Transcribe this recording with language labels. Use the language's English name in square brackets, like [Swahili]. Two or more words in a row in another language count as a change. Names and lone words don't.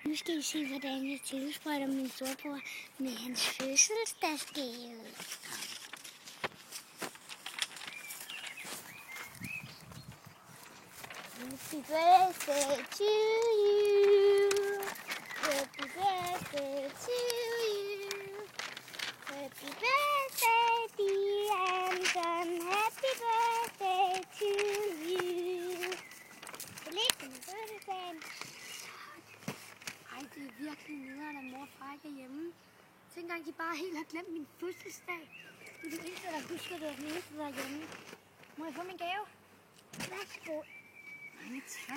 [Danish] Nu skal I se, hvordan jeg tilsprøjter min storebror med hans fødselsdagsgave. [English] Happy birthday to you. Happy birthday to you. Happy birthday, dear Anton. Happy birthday to you. [Danish] Tillykke med fødselsdagen. Ej, det er virkelig nederen, at mor og far ikke er hjemme. Tænk engang, de bare helt har glemt min fødselsdag. Det er det eneste, der husker det, er den eneste, der er hjemme. Må jeg få min gave? Værsgo. Mange tak.